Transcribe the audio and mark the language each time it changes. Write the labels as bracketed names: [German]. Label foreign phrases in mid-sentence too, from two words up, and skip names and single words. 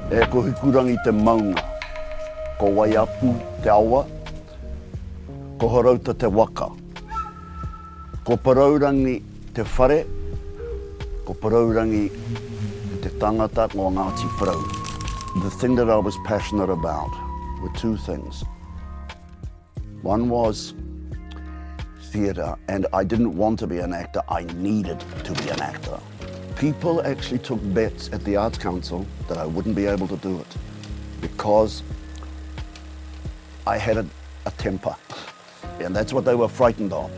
[Māori] Ko hikurangi te maunga, ko waiapu te awa, ko horauta te waka, ko paraurangi te whare, ko paraurangi te tangata o Ngāti Porou. [English] The thing that I was passionate about were two things. One was theatre, and I didn't want to be an actor, I needed to be an actor. People actually took bets at the Arts Council that I wouldn't be able to do it because I had a temper, and that's what they were frightened of.